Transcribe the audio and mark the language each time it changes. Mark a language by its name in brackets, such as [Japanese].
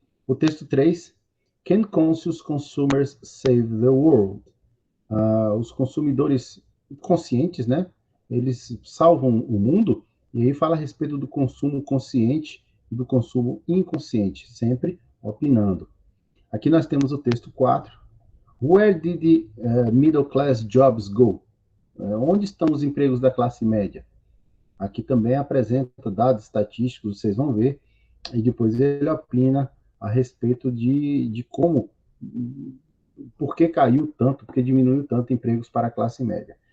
[Portuguese] O texto 3, [English] Can conscious consumers save the world? [Portuguese] Os consumidores conscientes, né? Eles salvam o mundo, e aí fala a respeito do consumo consciente e do consumo inconsciente, sempre opinando. Aqui nós temos o texto 4, [English] Where did the middle class jobs go? [Portuguese] Onde estão os empregos da classe média? Aqui também apresenta dados estatísticos, vocês vão ver, e depois ele opina a respeito de como, por que caiu tanto, por que diminuiu tanto empregos para a classe média.